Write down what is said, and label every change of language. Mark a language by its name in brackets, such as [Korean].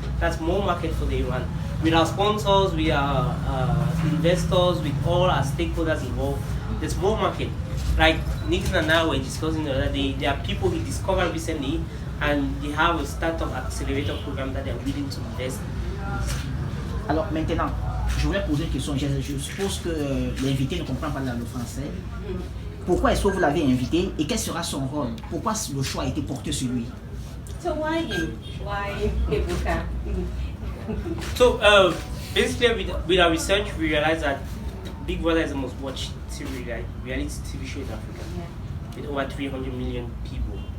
[English] That's more market for the Iran. With our sponsors, with our investors, with all our stakeholders involved, there's more market. Like Nick and I were discussing the other day, there are people we discovered recently and they have a startup accelerator program that they're willing to invest in. [French] Alors maintenant, je voulais poser une question. Je suppose que l'invité ne comprend pas le français. Pourquoi est-ce que vous l'avez invité et quel sera son rôle? Pourquoi le choix a été porté sur lui? [English] So why him? Why Ebuka? So basically with our research, we realized that Big Brother is the most watched reality TV show in Africa. Yeah. With over 300 million people.